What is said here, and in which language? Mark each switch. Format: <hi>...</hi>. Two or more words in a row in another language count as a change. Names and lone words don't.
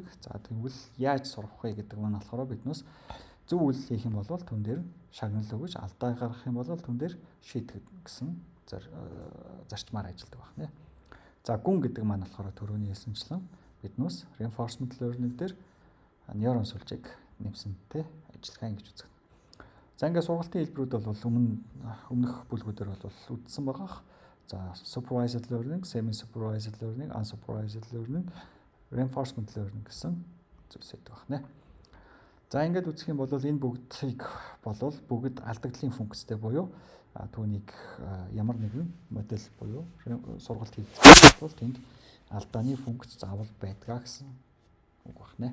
<mn>За тэгвэл яаж сурах вэ гэдэг нь болохоор биднээс зөв үйлдэл хийх юм бол түн дээр шагнал өгөж алдаа гаргах юм бол түн дээр шийдэх гэсэн зарчмаар ажилладаг байна. За гүн гэдэг маань болохоор түрүүний хэлсэнчлэн биднээс</mn> <en>reinforcement learning</en> <mn>дээр нейрон сүлжээг нэмсэнтэй ажиллагаа ингэж үздэг. За ингээд сургалтын хэлбэрүүд бол өмнөх бүлгүүдээр бол үздсэн байгаа. За</mn> <en>supervised learning, semi-supervised learning, unsupervised learning, reinforcement learning</en> <mn>гэсэн зүйлс байдаг байна. За ингээд үзэх юм бол энэ бүгдийг бол бүгд алдагдлын функцтэй буюу түүнийг ямар нэгэн модель буюу сургалт хийх бол тэнд алдааны функц заавал байдгаа гэсэн үг байна.</mn>